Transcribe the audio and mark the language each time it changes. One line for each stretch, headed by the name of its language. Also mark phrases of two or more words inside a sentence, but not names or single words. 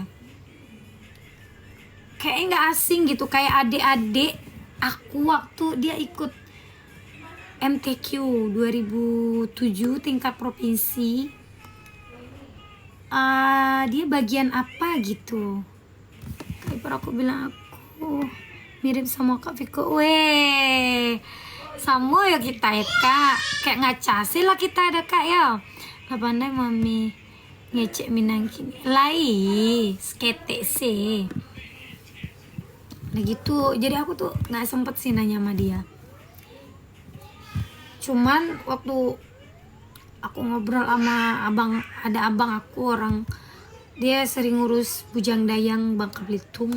Indonesian: Kayaknya nggak asing gitu, kayak adik-adik aku waktu dia ikut MTQ 2007 tingkat provinsi. Dia bagian apa gitu. Kayak aku bilang aku mirip sama Kak Viko. Sama ya kita ya kak. Kayak ngaca sih lah kita ada kak ya.
Minangkabau: Lah pandai mami ngecek minang kini. Lai skete sih.
Indonesian: Nah gitu. Jadi aku tuh nggak sempet sih nanya sama dia. Cuman waktu aku ngobrol sama abang aku, orang dia sering ngurus Bujang Dayang Bangka Belitung.